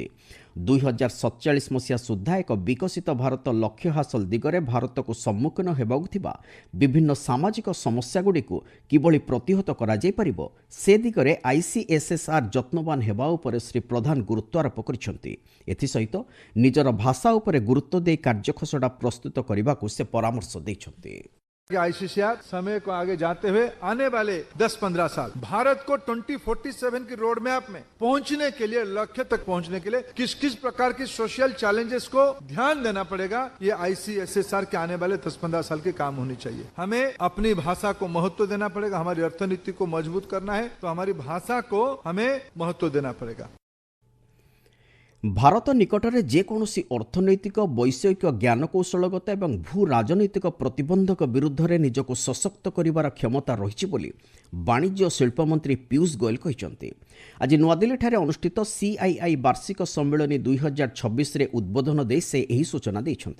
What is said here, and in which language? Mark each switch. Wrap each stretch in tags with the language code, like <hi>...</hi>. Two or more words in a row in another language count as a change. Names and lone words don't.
<or>2047 ମସିହା ସୁଦ୍ଧା ଏକ ବିକଶିତ ଭାରତ ଲକ୍ଷ୍ୟ ହାସଲ ଦିଗରେ ଭାରତକୁ ସମ୍ମୁଖୀନ ହେବାକୁ ଥିବା ବିଭିନ୍ନ ସାମାଜିକ ସମସ୍ୟାଗୁଡ଼ିକୁ କିଭଳି ପ୍ରତିହତ କରାଯାଇପାରିବ ସେ ଦିଗରେ ICSSR ଯତ୍ନବାନ ହେବା ଉପରେ ଶ୍ରୀ ପ୍ରଧାନ ଗୁରୁତ୍ୱାରୋପ କରିଛନ୍ତି। ଏଥିସହିତ ନିଜର ଭାଷା ଉପରେ ଗୁରୁତ୍ୱ ଦେଇ କାର୍ଯ୍ୟଖସଡ଼ା ପ୍ରସ୍ତୁତ କରିବାକୁ ସେ ପରାମର୍ଶ ଦେଇଛନ୍ତି।</or> <hi>ICSR समय को आगे जाते हुए आने वाले 10-15 साल भारत को 2047 की</hi> <en>road map</en> <hi>में पहुंचने के लिए, लक्ष्य तक पहुंचने के लिए किस किस प्रकार की</hi> <en>social challenges</en> <hi>को ध्यान देना पड़ेगा, ये ICSSR के आने वाले 10-15 साल के काम होनी चाहिए। हमें अपनी भाषा को महत्व देना पड़ेगा। हमारी अर्थनीति को मजबूत करना है तो हमारी भाषा को हमें महत्व देना पड़ेगा।</hi> <or>भारत निकटରେ ଯେକୌଣସି ଅର୍ଥନୈତିକ ବୈଷୟିକ ଜ୍ଞାନକୌଶଳଗତ ଏବଂ ଭୂ ରାଜନୈତିକ ପ୍ରତିବନ୍ଧକ ବିରୁଦ୍ଧରେ ନିଜକୁ ସଶକ୍ତ କରିବାର କ୍ଷମତା ରହିଛି ବୋଲି ବାଣିଜ୍ୟ ଓ ଶିଳ୍ପ ମନ୍ତ୍ରୀ ପୀୟୂଷ ଗୋୟଲ କହିଛନ୍ତି। ଆଜି ନୂଆଦିଲ୍ଲୀଠାରେ ଅନୁଷ୍ଠିତ CII ବାର୍ଷିକ ସମ୍ମିଳନୀ 2026ରେ ଉଦ୍ବୋଧନ ଦେଇ ସେ ଏହି ସୂଚନା ଦେଇଛନ୍ତି।</or>